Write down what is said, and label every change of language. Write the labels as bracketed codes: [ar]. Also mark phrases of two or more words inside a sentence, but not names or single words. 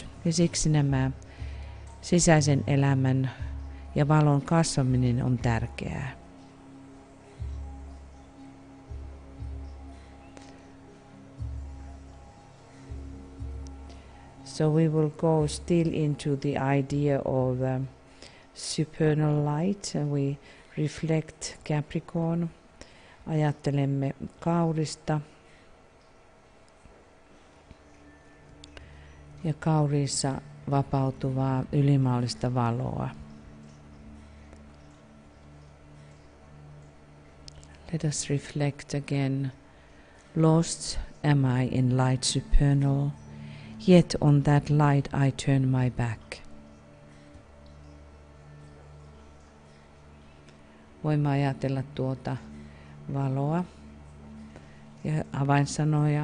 [fi] Ja siksi nämä sisäisen elämän ja valon kasvaminen on tärkeää. [en] So we will go still into the idea of supernal light. We reflect Capricorn. [fi] Ajattelemme kaurista. Ja kauriissa vapautuvaa ylimaallista valoa. [en] Let us reflect again. Lost am I in light supernal, yet on that light I turn my back. [fi] Voimme ajatella tuota valoa ja avainsanoja.